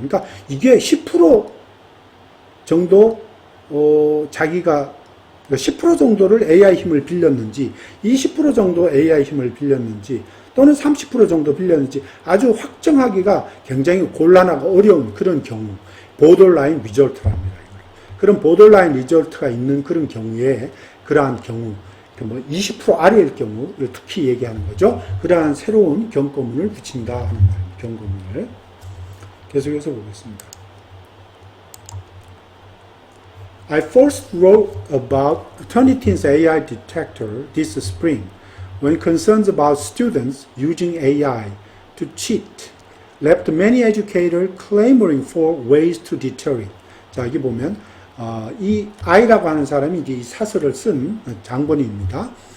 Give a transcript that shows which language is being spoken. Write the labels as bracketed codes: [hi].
[ko] 그러니까 이게 10% 정도 자기가 10% 정도를 AI 힘을 빌렸는지 20% 정도 AI 힘을 빌렸는지 또는 30% 정도 빌렸는지 아주 확정하기가 굉장히 곤란하고 어려운 그런 경우 보더라인 리졸트랍니다. 그런 보더라인 리졸트가 있는 그런 경우에 그러한 경우 20% 아래일 경우를 특히 얘기하는 거죠. 그러한 새로운 경고문을 붙인다 하는 말입니다. 경고문을 계속해서 보겠습니다. [en] I first wrote about Turnitin's AI detector this spring when concerns about students using AI to cheat left many educators clamoring for ways to deter it. [ko] 자, 여기 보면 이 I라고 하는 사람이 이제 이 사설을 쓴 장본인입니다.